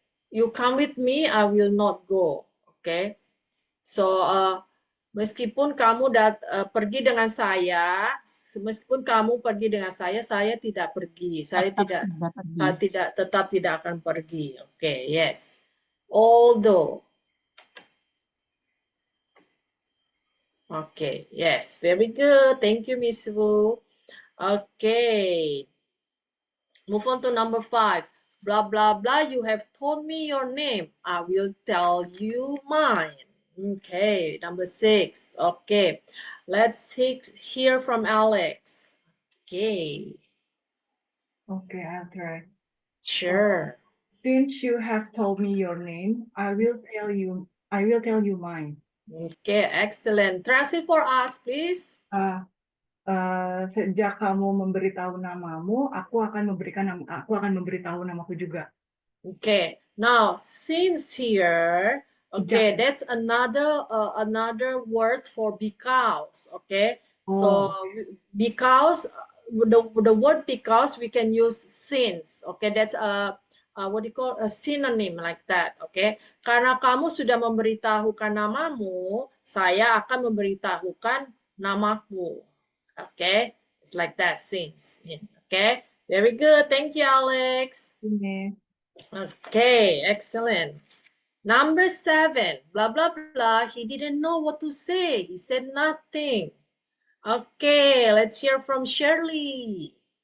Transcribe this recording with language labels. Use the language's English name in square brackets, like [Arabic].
[English] you come with me, I will not go. Okay. [Indonesian] So meskipun kamu pergi dengan saya, meskipun kamu pergi dengan saya tidak pergi. Saya tetap tidak akan pergi. [English] Okay, yes. Although. Okay, yes, very good. Thank you, Miss Wu. Okay. Move on to number 5. Blah, blah, blah. You have told me your name. I will tell you mine. Okay, number 6. Okay, let's hear from Alex. Okay. Okay, I'll try. Sure. Since you have told me your name, I will tell you mine. Okay, excellent. Translate for us, please. [Indonesian] Sejak kamu memberitahu namamu, aku akan memberitahu namaku juga. [English] Okay, now since here, okay, that's another word for because. Okay, so because the word because we can use since. Okay, that's what do you call a synonym like that. [Indonesian] Okay, karena kamu sudah memberitahukan namamu, saya akan memberitahukan namaku. [English] Okay, it's like that since. Okay, very good. Thank you, Alex. Okay, excellent. Number 7, blah, blah, blah. He didn't know what to say. He said nothing. Okay, let's hear from Shirley.